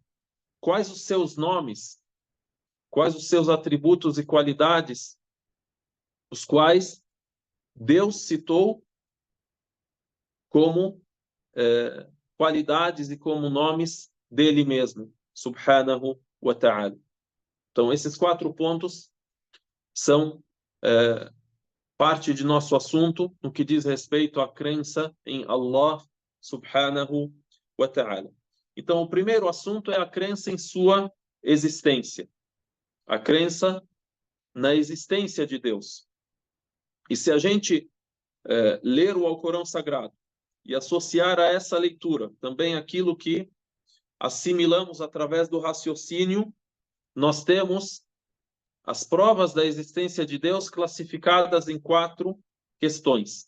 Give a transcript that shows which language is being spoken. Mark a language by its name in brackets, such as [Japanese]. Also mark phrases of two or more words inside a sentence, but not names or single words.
[Portuguese] Quais os seus nomes? Quais os seus atributos e qualidades, os quais Deus citou como qualidades e como nomes dele mesmo, [Arabic] سبحانه وتعالى. [Portuguese] Então, esses 4 pontos são parte de nosso assunto no que diz respeito à crença em Allah [Arabic] سبحانه وتعالى. [Portuguese] Então, o primeiro assunto é a crença em sua existência. A crença na existência de Deus. E se a gente ler o Alcorão Sagrado e associar a essa leitura também aquilo que assimilamos através do raciocínio, nós temos as provas da existência de Deus classificadas em 4 questões.